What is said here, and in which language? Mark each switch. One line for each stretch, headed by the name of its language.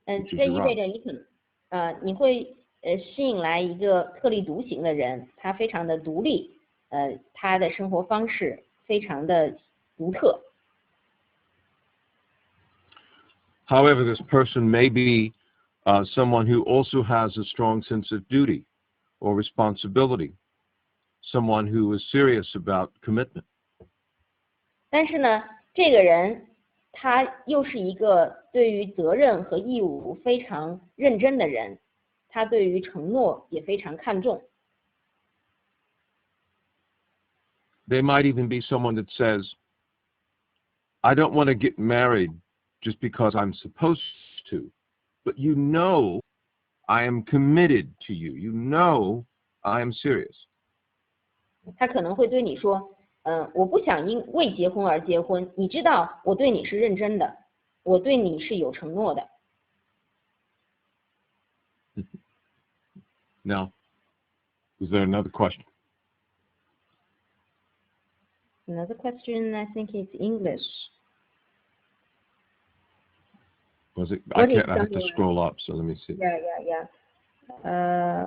Chinese: 这意味着你会吸引来一个特立独行的人，他非常的独立，他的生活方式非常的独特。
English: However, this person may be someone who also has a strong sense of duty or responsibility, someone who is serious about commitment.
Chinese: 但是呢，这个人他又是一个对于责任和义务非常认真的人，他对于承诺也非常看重。
English: They might even be someone that says, I don't want to get married just because I'm supposed to, but you know I am committed to you. You know I am serious.
Chinese: 他可能会对你说，我不想因为结婚而结婚，你知道我对你是认真的，我对你是有承诺的。
English: Now, is there another question? Another question, I think it's English. Was it? I have to scroll up, so let me see. Yeah.